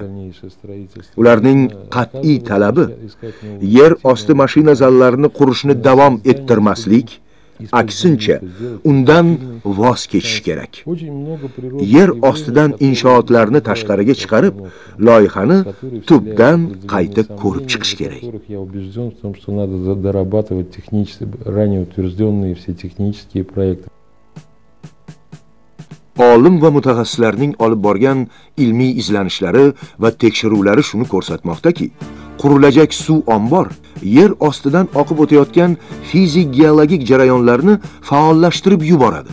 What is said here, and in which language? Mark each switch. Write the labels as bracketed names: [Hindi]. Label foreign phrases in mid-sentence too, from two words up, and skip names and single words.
[Uzbek] Ularning qat'iy talabi yer osti mashina zallarini qurishni davom ettirmaslik, aksincha undan voz kechish kerak. Yer ostidan inshootlarni tashqariga chiqarib, loyihani tubdan qayta ko'rib chiqish kerak. [Russian] Я убежден в том, что надо дорабатывать технически ранее утвержденные все технические проекты. [Uzbek] Olim va mutaxassislarning olib borgan ilmiy izlanishlari va tekshiruvlari shuni ko'rsatmoqdaki, qurilajak suv ombor yer ostidan oqib o'tayotgan fizik-geologik jarayonlarni faollashtirib yuboradi.